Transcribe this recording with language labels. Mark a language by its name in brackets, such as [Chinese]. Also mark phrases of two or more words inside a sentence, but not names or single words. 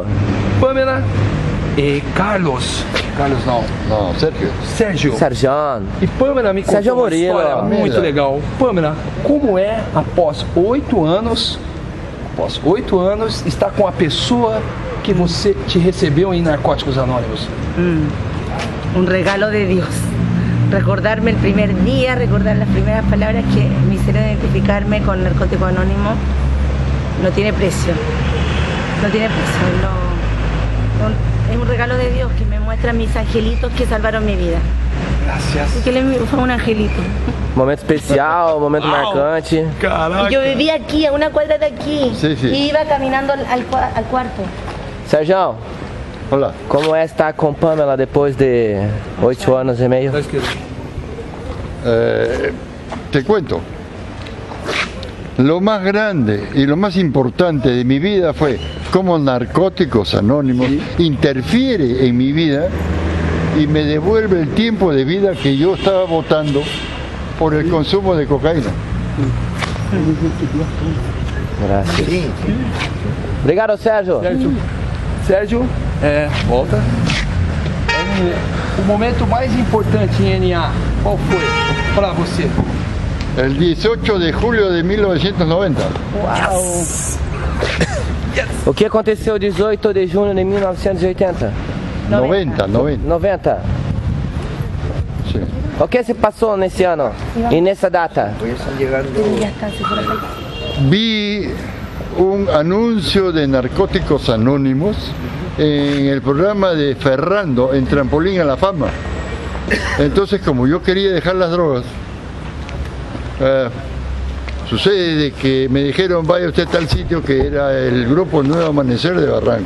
[Portuguese] Pamela e Carlos. Carlos não, Sérgio. Sérgio. E Pamela me contou Sérgio uma Murilo. história muito legal. Pamela, como é após 8 anos, estar com a pessoa que você te recebeu em Narcóticos Anónimos? [Spanish] Un regalo de Dios. Recordarme el primer día, recordar las primeras palabras que me hicieron identificarme con Narcótico Anónimo, no tiene precio. Es un regalo de Dios que me muestra mis angelitos que salvaron mi vida. Gracias. Porque él fue un angelito. [Portuguese] Momento especial, momento marcante. Caraca. [Spanish] Y yo vivía aquí, a una cuadra de aquí. Sí. Y iba caminando al cuarto. [Portuguese] Sérgio, [Spanish] Hola. [Portuguese] como é estar com Pamela depois de 8 anos e meio? [Spanish] Te cuento. Lo más grande y lo más importante de mi vida fue cómo Narcóticos Anónimos interfiere en mi vida y me devuelve el tiempo de vida que yo estaba botando por el consumo de cocaína. [Portuguese] Graças. Obrigado, Sérgio. Sérgio, volta. O momento mais importante em NA, qual foi para você? [Spanish] El 18 de julio de 1990. [Portuguese] O que aconteceu 18 de junho de 1980? [Spanish] 90. Sí. [Portuguese] O que se passou nesse ano e nessa data? [Spanish] Vi un anuncio de Narcóticos Anónimos en el programa de Ferrando en Trampolín a la Fama. Entonces, como yo quería dejar las drogas, Sucede de que me dijeron, vaya usted a tal sitio, que era el grupo Nuevo Amanecer de Barranco.